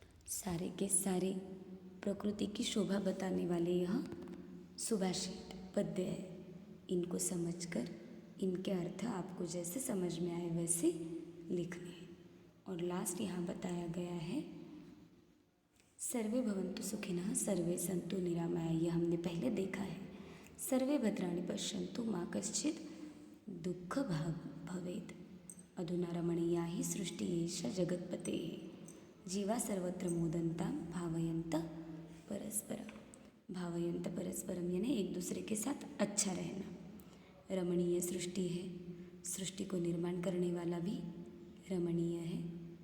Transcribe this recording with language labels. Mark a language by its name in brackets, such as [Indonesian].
[Hindi] सारे के सारे प्रकृति की शोभा बताने वाले यह सुभाषित पद्य है। इनको समझकर इनके अर्थ आपको जैसे समझ में आए वैसे लिखने हैं। और लास्ट यहाँ बताया गया है [Sanskrit] सर्वे भवन्तु सुखिनः सर्वे सन्तु निरामया। [Hindi] यह हमने पहले देखा है। [Sanskrit] सर्वे भद्राणि पश्यन्तु मा कश्चित् दुःख भवेत्। अधुना रमणीया हि सृष्टि एषा जगत्पतेः। जीवा सर्वत्र मोदन्तां भावयन्त परस्परं। भावयन्त परस्परम [Hindi] यानी एक दूसरे के साथ अच्छा रहना। रमणीय सृष्टि है, सृष्टि को निर्माण करने वाला भी रमणीय है।